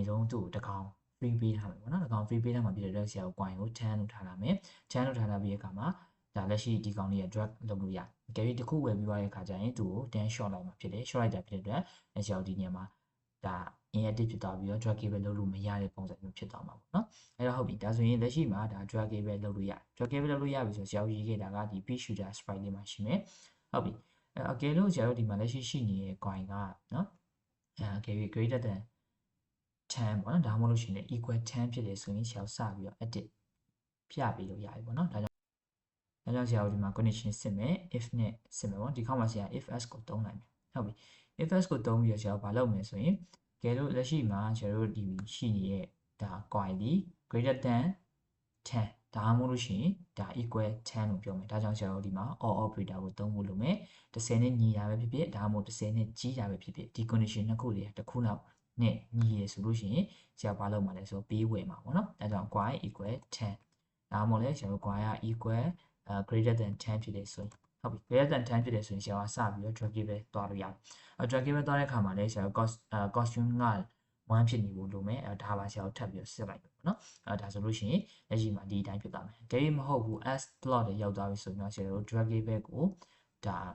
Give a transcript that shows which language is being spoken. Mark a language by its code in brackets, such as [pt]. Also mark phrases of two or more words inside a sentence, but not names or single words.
[my] ဆုံးသူ့ကိုတစ်ကောင် free ပေးထားမယ်ပေါ့နော်တစ်ကောင် free ပေးထားမှာဖြစ်တဲ့အတွက်ဆရာတို့ coin ကို10လို့ထားလာမယ်10လို့ထားလာပြီးတဲ့အခါမှာဒါလက်ရှိဒီကောင်လေးရ drag လုပ်လို့ရတယ်။ကြည့်တစ်ခုဝယ်ပြီးသွားတဲ့အခါကျရင်သူ့ကို10 short လိုက်မှာဖြစ်တယ်။ short လိုက်တာဖြစ်တဲ့အတွက်ဆရာတို့ဒီနေရာမှာဒါ inactive ဖြစ်သွားပြီးတော့ draggable လုပ်လို့မရတဲ့ပုံစံမျိုးဖြစ်သွားမှာပေါ့နော်။အဲ့တော့ဟုတ်ပြီဒါဆိုရင်လက်ရှိမှာဒါ draggable လုပ်လို့ရတယ်။ draggable လုပ်လို့ရပြီဆိုဆရာတို့ရေးခဲ့တာကဒီ [en] page shooter sprite [my] လေးမှာရှိမယ်။ဟုတ်ပြီ။အကယ်လို့ဆရာတို့ဒီမှာလက်ရှိရှိနေတဲ့ coin ကနော်အကယ်၍ [en] greater than [my] 10 ပေါ့နော်ဒါမှမဟုတ်လို့ရှိရင် equal 10ဖြစ်တယ်ဆိုရင်ဆရာတို့စပြီးတော့ edit ပြပေးလို့ရပြီပေါ့နော်ဒါကြောင့်ဆရာတို့ဒီမှာ condition စစ်မယ် if နဲ့စစ်မယ်ပေါ့ဒီခေါက်မှာဆရာ if s ကိုသုံးလိုက်မယ်ဟုတ်ပြီ if s ကိုသုံးပြီးတော့ဆရာတို့ဘာလုပ်မ လဲဆိုရင်ကဲလို့လက်ရှိမှာဆရာတို့ဒီရှိနေတဲ့ဒါ coin ဒီ [en] greater than 10 [my] ဒါမှမဟုတ်လို့ရှိရင်ဒါ equal 10လို့ပြောမယ်ဒါကြောင့်ဆရာတို့ဒီမှာ [en] or operator [my] ကိုသုံးဖို့လုပ်မယ် 10နဲ့ညီတာပဲဖြစ်ဖြစ်ဒါမှမဟုတ်10နဲ့ကြီးတာပဲဖြစ်ဖြစ်ဒီ condition နှစ်ခုတွေကတစ်ခုနောက်နဲ့ညီရဆိုလို့ရှိရင်ဆရာဘာ လုပ်မှာလဲဆိုတော့ပေးဝယ်မှာပေါ့နော်ဒါကြောင့် [en] coin equal [my] 10ဒါမှမဟုတ်လဲဆရာတို့ coin က [en] equal greater than 10 [my] ဖြစ်တယ်ဆိုရင်ဟုတ်ပြီ [en] greater than [my] 10ဖြစ်တယ်ဆိုရင်ဆရာကစပြီးတော့ draggable သွားလို့ရတယ်draggable သွားတဲ့အခါမှာလည်းဆရာတို့ costume က1ဖြစ်နေဖို့လိုမယ်ဒါပါဆရာတို့ထပ်ပြီးတော့စစ်လိုက်ပေါ့နော်ဒါဆိုလို့ရှိရင်လက်ရှိမှာဒီအတိုင်းဖြစ်သွားမယ်ဒါပေမဲ့မဟုတ်ဘူး [en] s plot [my] တွေရောက်သွားပြီဆိုရင်တော့ဆရာတို့ draggable ကိုဒါ